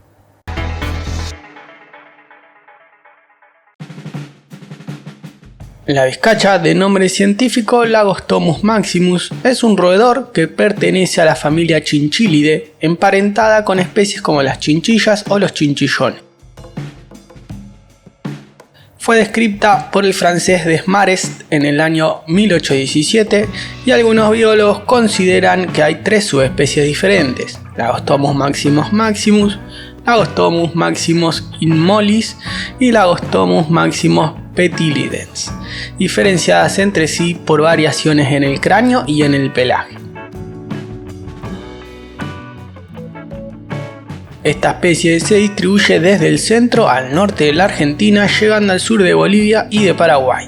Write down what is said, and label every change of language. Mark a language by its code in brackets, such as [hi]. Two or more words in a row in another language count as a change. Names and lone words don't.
[es] La vizcacha, de nombre científico Lagostomys maximus, es un roedor que pertenece a la familia Chinchillidae, emparentada con especies como las chinchillas o los chinchillones. Fue descrita por el francés Desmarest en el año 1817 y algunos biólogos consideran que hay tres subespecies diferentes: Lagostomys maximus maximus, Lagostomys maximus inmollis y Lagostomys maximus petilides, diferenciadas entre sí por variaciones en el cráneo y en el pelaje. Esta especie se distribuye desde el centro al norte de la Argentina, llegando al sur de Bolivia y de Paraguay.